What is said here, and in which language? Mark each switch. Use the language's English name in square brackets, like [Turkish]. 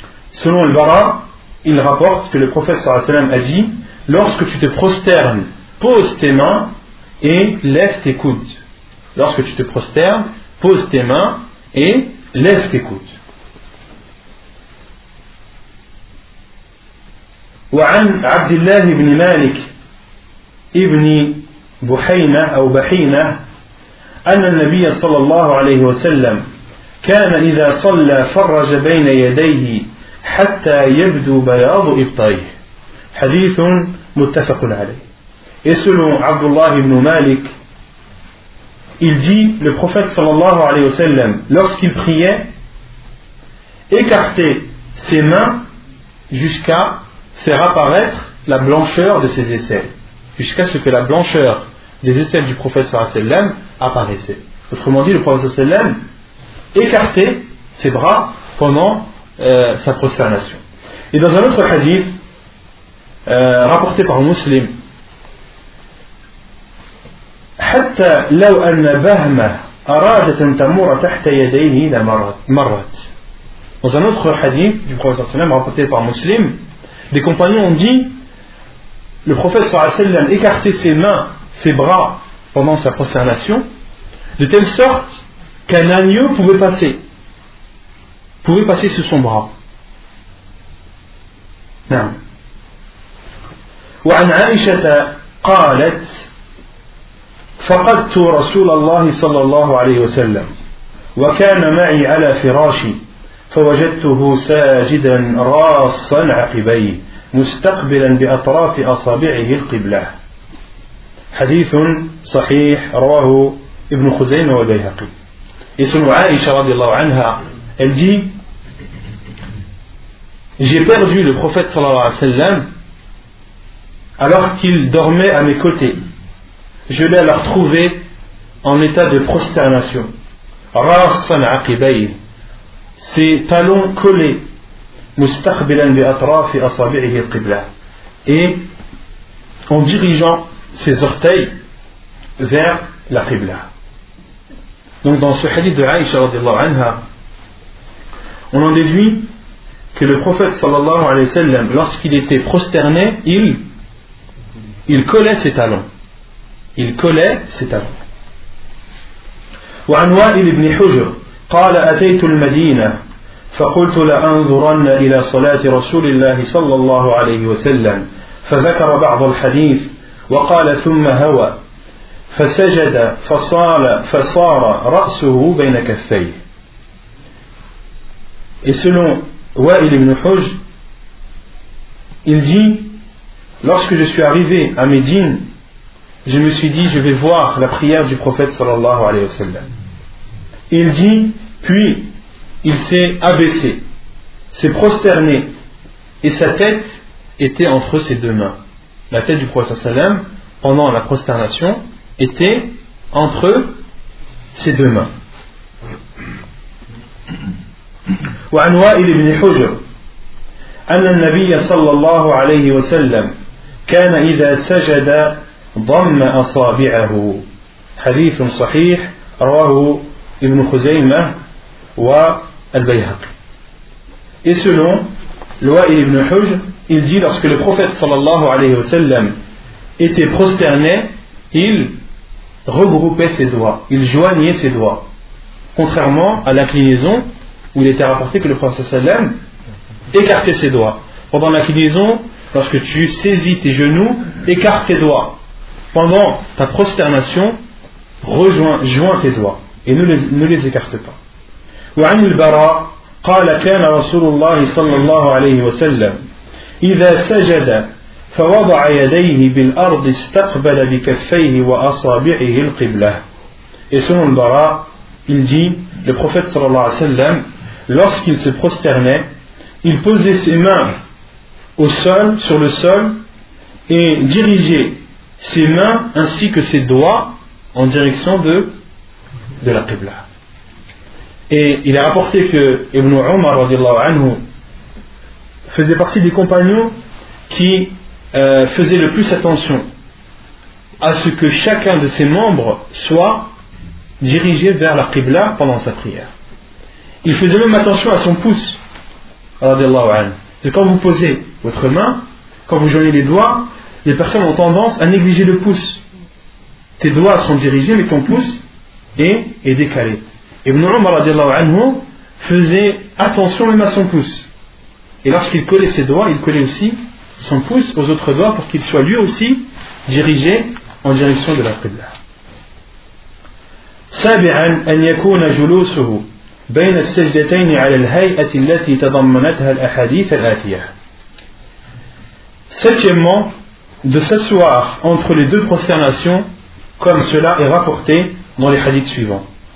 [French] Selon Al-Bara, il rapporte que le prophète sallallahu alayhi wa sallam a dit, lorsque tu te prosternes, pose tes mains et lève tes coudes. Lorsque tu te prosternes, pose tes mains et lève tes coudes. [Arabic] وَعَنْ عَبْدِ اللَّهِ بْنِ مَالِكِ إِبْنِ بُحَيْنَةَ أَوْ بَحِينَةَ أَنَّ النَّبِيَ صَلَّى اللَّهُ عَلَيْهِ وَسَلَّمْ كان إذا صلى فرج بين يديه حتى يبدو بياض إبطيه. حديث متفق عليه. [French] Et selon Abdullah ibn Malik, il dit, le prophète sallallahu alayhi wa sallam, lorsqu'il priait, écarter ses mains jusqu'à faire apparaître la blancheur de ses aisselles, jusqu'à ce que la blancheur des aisselles du prophète sallam apparaissait. Autrement dit, le prophète sallam écartait ses bras pendant sa prosternation. Et dans un autre hadith rapporté par un musulman, [Arabic] حتى لو أن بهمة أرادت أن تمر تحت يديه لمرت. [French] Dans un autre hadith du prophète sallam rapporté par Muslim, des compagnons ont dit, le prophète sallam écartait ses mains, ses bras pendant sa prosternation, de telle sorte qu'un agneau pouvait passer sous son bras. [Arabic] نعم. وعن عائشة قالت فقدت رسول الله صلى الله عليه وسلم وكان معي على فراشي فوجدته ساجدا راصا عقبيه مستقبلا بأطراف أصابعه القبلة. حديث صحيح رواه ابن خزيمة والبيهقي. اسم عائشة رضي الله عنها [French] elle dit, j'ai perdu le prophète صلى الله عليه وسلم alors qu'il dormait à mes côtés. Je l'ai alors trouvé en état de prosternation. [Arabic] Rasan aqibay, [French] ses talons collés. [Arabic] Mustaqbilan bi atrafi asabi'ihi al-qibla. [French] Et en dirigeant ses orteils vers la qibla. Donc dans ce hadith de Aïcha radiallahu anha, on en déduit que le prophète sallallahu alayhi wa sallam, lorsqu'il était prosterné, il collait ses talons. Il collait ses talons. [Arabic] وعن وائل بن حجر قال أتيت المدينة فقلت لأنظرن إلى صلاة رسول الله صلى الله عليه وسلم فذكر بعض الحديث وقال ثم هوى فسجد فصار رأسه بين كفيه. [French] Et selon وائل بن حجر, il dit, lorsque je suis arrivé à Médine, je me suis dit, je vais voir la prière du prophète sallallahu alayhi wa sallam. Il dit, puis il s'est abaissé, s'est prosterné, et sa tête était entre ses deux mains. La tête du prophète sallallahu alayhi wa sallam, pendant la prosternation, était entre ses deux mains. [Arabic] Wa an wa'il ibn Hujr, anna an-nabiyya sallallahu alayhi wa sallam, kana idha sajada ضم أصابعه. حديث صحيح رواه ابن خزيمة والبيهقي. [French] Et selon Wa'il ibn Hujr, il dit, lorsque le prophète sallallahu alayhi wa sallam était prosterné, il regroupait ses doigts, il joignait ses doigts, contrairement à l'inclinaison où il était rapporté que le prophète sallallahu alayhi wa sallam écartait ses doigts. Pendant l'inclinaison, lorsque tu saisis tes genoux, écarte tes doigts. Pendant ta prosternation, joins tes doigts et ne les écarte pas. وعن البراء قال كان رسول الله صلى الله عليه وسلم إذا سجد فوضع يديه بالأرض استقبل بكفيه وأصابعه القبلة. Et selon البراء, il dit, le prophète صلى الله عليه وسلم, lorsqu'il se prosternait, il posait ses mains au sol, sur le sol, et dirigeait ses mains ainsi que ses doigts en direction de la Qibla. Et il est rapporté que Ibn Umar radiallahu anhu faisait partie des compagnons qui faisaient le plus attention à ce que chacun de ses membres soit dirigé vers la Qibla pendant sa prière. Il faisait même attention à son pouce radiallahu anhu. Et quand vous posez votre main, quand vous joignez les doigts, les personnes ont tendance à négliger le pouce. Tes doigts sont dirigés, mais ton pouce est décalé. Ibn Umar radiallahu anhu faisait attention même à son pouce. Et lorsqu'il collait ses doigts, il collait aussi son pouce aux autres doigts pour qu'il soit lui aussi dirigé en direction de la qibla. [Arabic] سابعاً أن يكون جلوسه بين السجدتين على الهيئة التي تضمنتها الأحاديث الآتية. [French] Septièmement, de s'asseoir entre les deux prosternations comme cela est rapporté dans les hadiths suivants.